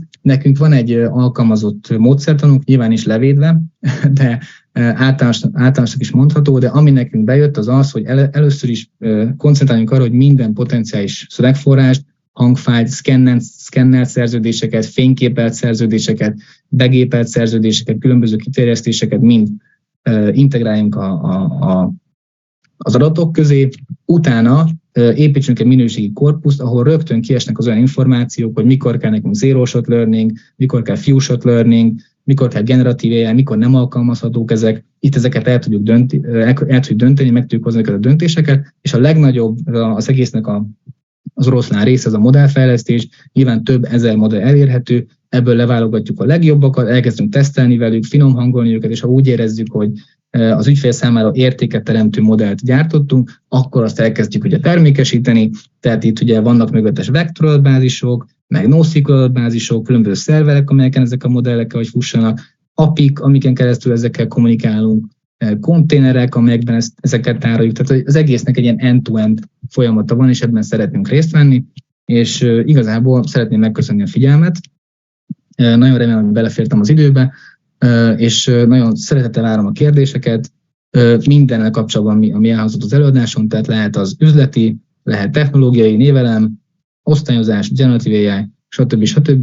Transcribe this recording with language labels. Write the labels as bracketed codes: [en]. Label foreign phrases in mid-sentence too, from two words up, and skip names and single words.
[hu] Nekünk van egy alkalmazott módszertanunk, nyilván is levédve, de általánosak is mondható, de ami nekünk bejött az az, hogy először is koncentráljunk arra, hogy minden potenciális szövegforrást, hangfájlt, szkennelt szerződéseket, fényképelt szerződéseket, begépelt szerződéseket, különböző kiterjesztéseket mind integráljunk az adatok közé, utána építsünk egy minőségi korpuszt, ahol rögtön kiesnek az olyan információk, hogy mikor kell nekünk [en] zero shot learning, [hu] mikor kell [en] few shot learning, [hu] mikor kell generatív AI, mikor nem alkalmazhatók ezek. Itt ezeket el tudjuk dönteni, meg tudjuk hozni a döntéseket, és a legnagyobb az egésznek az orosznál része, az a modellfejlesztés, nyilván több ezer modell elérhető, ebből leválogatjuk a legjobbakat, elkezdünk tesztelni velük, finom hangolni őket, és ha úgy érezzük, hogy az ügyfél számára értéket teremtő modellt gyártottunk, akkor azt elkezdjük ugye termékesíteni, tehát itt ugye vannak mögöttes vektoradatbázisok, meg NoSQL adatbázisok, különböző szerverek, amelyeken ezek a modellek hogy fussanak, API-k, amiken keresztül ezekkel kommunikálunk, konténerek, amelyekben ezeket tároljuk, tehát az egésznek egy ilyen [en] end-to-end [hu] folyamata van, és ebben szeretnénk részt venni, és igazából szeretném megköszönni a figyelmet. Nagyon remélem, hogy belefértem az időbe, és nagyon szeretettel várom a kérdéseket. Mindennel kapcsolatban, ami elhangzott az előadáson, tehát lehet az üzleti, lehet technológiai, névelem, osztályozás, generatív AI, stb.